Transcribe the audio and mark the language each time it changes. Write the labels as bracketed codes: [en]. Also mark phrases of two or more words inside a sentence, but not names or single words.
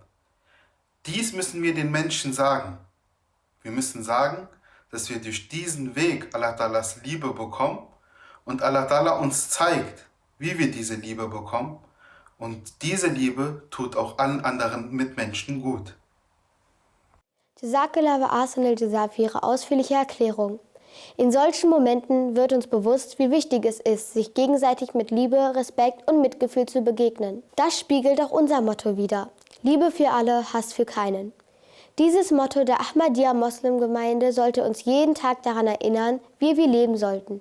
[de] Dies müssen wir den Menschen sagen. Wir müssen sagen, dass wir durch diesen Weg Allah Ta'alas Liebe bekommen und Allah Ta'ala uns zeigt, wie wir diese Liebe bekommen. Und diese Liebe tut auch allen anderen Mitmenschen gut. [ar] جزاك الله وأحسن الجزاء [de] für Ihre ausführliche Erklärung. In solchen Momenten wird uns bewusst, wie wichtig es ist, sich gegenseitig mit Liebe, Respekt und Mitgefühl zu begegnen. Das spiegelt auch unser Motto wider: Liebe für alle, Hass für keinen. Dieses Motto der Ahmadiyya-Moslem-Gemeinde sollte uns jeden Tag daran erinnern, wie wir leben sollten.